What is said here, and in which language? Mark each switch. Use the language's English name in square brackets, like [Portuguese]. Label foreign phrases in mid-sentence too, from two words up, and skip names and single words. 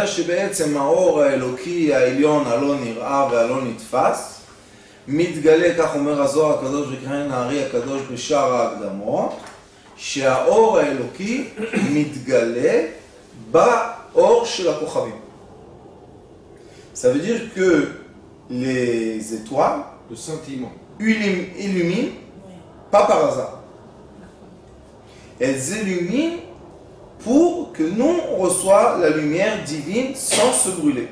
[Hebrew] שבעצם האור האלוקי העליון הלא נראה והלא נתפס, מתגלה, כך אומר הזוהר הקדוש וקראן הארי הקדוש בשער ההקדמות, שהאור האלוקי מתגלה באור של הכוכבים. [French] Ça veut dire que les étoiles, le sentiment, illuminent, pas par hasard. Elles illuminent pour que nous on reçoiit la lumière divine sans se brûler.